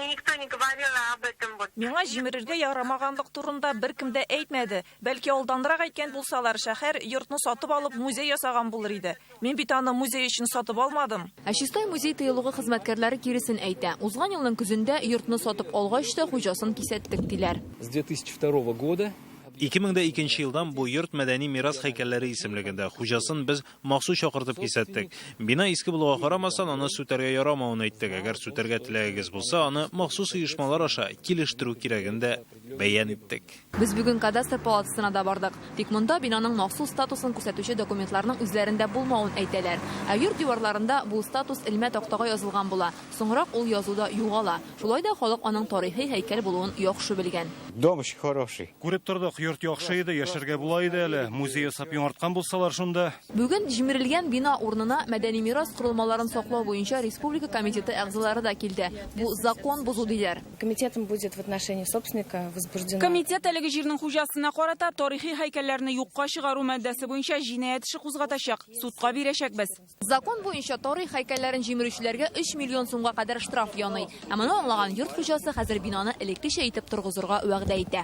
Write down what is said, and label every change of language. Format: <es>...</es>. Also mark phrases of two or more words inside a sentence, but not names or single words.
<tt>Миңа җимерергә ярамаганлык турында беркем дә әйтмәде. Бәлки алданрак әйткән булсалар, шәһәр йортны сатып алып музей ясаган булыр иде. Мин бит аны музей өчен сатып алмадым. Ә Чистай музей тыелугы хезмәткәрләре киресен әйтә. Узган елның көзендә йортны сатып алгач та хуҗасын кисәттек диләр.</tt> <ru>С 2002 года</ru> <tt>2002 елдан бу йорт мәдәни мирас һәйкәлләре исемлегендә. Хуҗасын без махсус чакыртып кисәттек. Бина иске булуга карамастан, аны сүтәргә ярамавын әйттек. Әгәр сүтәргә теләгегез булса, аны махсус оешмалар аша килештерү кирәген дә бәян иттек. Без бүген кадастр палатасына да бардык. Тик монда бинаның махсус статусын күрсәтүче документларның үзләрендә булмавын әйтәләр. Ә йорт диварларында бу статус элмә тактага язылган була. Соңрак ул язуда югала. Шулай да халык аның тарихи һәйкәл булуын яхшы белгән.</tt> <ru>Дом очень хороший.</ru> <tt>Күреп тордык, йорт яхшы иде, яшәргә була иде әле. Музей ясап яңарткан булсалар шунда. Бүген җимерелгән бина урынына мәдәни мирас корылмаларын саклау буенча республика комитеты әгъзалары да килде. Бу закон бузу диләр.</tt> <ru>Комитетом будет в отношении собственника возбуждено.</ru> <tt>Комитет әлеге җирнең хуҗасына карата тарихи һәйкәлләрне юкка чыгару мәддәсе буенча җинаять эше кузгатачак. Судка бирәчәкбез. Закон буенча тарих һәйкәлләрен җимерүчеләргә 3 миллион сумга кадәр штраф яный. Ә моны аңлаган йорт хуҗасы хәзер бинаны элеккечә итеп торгызырга вәгъдә итә.</tt>